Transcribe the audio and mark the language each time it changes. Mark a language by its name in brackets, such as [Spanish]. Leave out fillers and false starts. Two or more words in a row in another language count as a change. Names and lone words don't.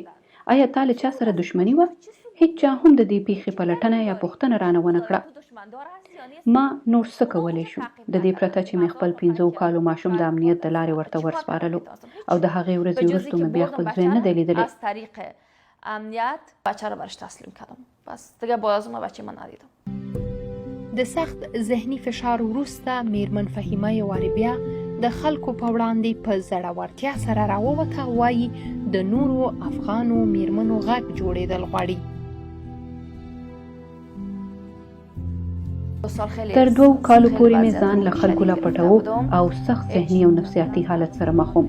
[Pashto] آیا تا له چا سره دښمني وه؟ هیڅ چا هم د دې پیښې پلټنه یا پوښتنه رانه ونه کړه. ما نور څه کولی شو د دې پرته چې مې خپل 15 کالو ماشوم د امنیت د لارې ورته ورسپارلو او د هغې ورځې وروسته مې بیا خپل زوی نه دی لیدلی. [Persian] امنیت بچه رو برش تسلیم کردم. بس دیگه باز ما بچه من ندیدم. [Pashto] د سخت ذهني فشار وروسته مېرمن فهیمه یوارې بیا د خلکو په وړاندې په زړورتیا سره راووته. وایي د نورو افغانو مېرمنو غږ جوړېدل غواړي. تر 2 کالو پورې مې ځان له خلکو لا پټوو او سخت ذهني او نفسیاتي حالت سره مخ وم.